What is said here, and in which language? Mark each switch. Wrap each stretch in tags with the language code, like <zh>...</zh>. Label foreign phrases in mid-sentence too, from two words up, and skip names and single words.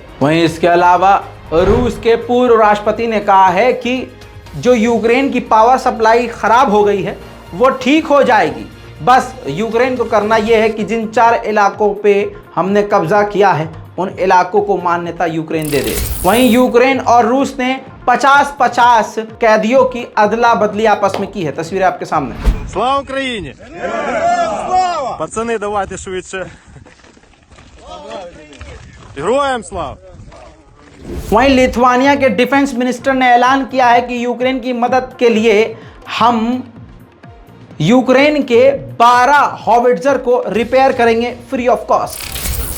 <hi>वहीं इसके अलावा रूस के पूर्व राष्ट्रपति ने कहा है कि जो यूक्रेन की</hi> <en>power supply</en> <hi>ख़राब हो गई है वो ठीक हो जाएगी। बस यूक्रेन को करना यह है कि जिन 4 इलाकों पे हमने कब्जा किया है उन इलाकों को मान्यता यूक्रेन दे दे। वहीं यूक्रेन और रूस ने 50-50 कैदियों की अदला बदली आपस में की है। तस्वीरें आपके सामने।</hi> <uk>Слава Україні! Пацани, давайте швидше. Героям слава!</uk> <hi>वहीं लिथुआनिया के</hi> <en>defense minister</en> <hi>ने ऐलान किया है कि यूक्रेन की मदद के लिए हम यूक्रेन के 12 हॉविट्जर को रिपेयर करेंगे</hi> <en>free of cost.</en>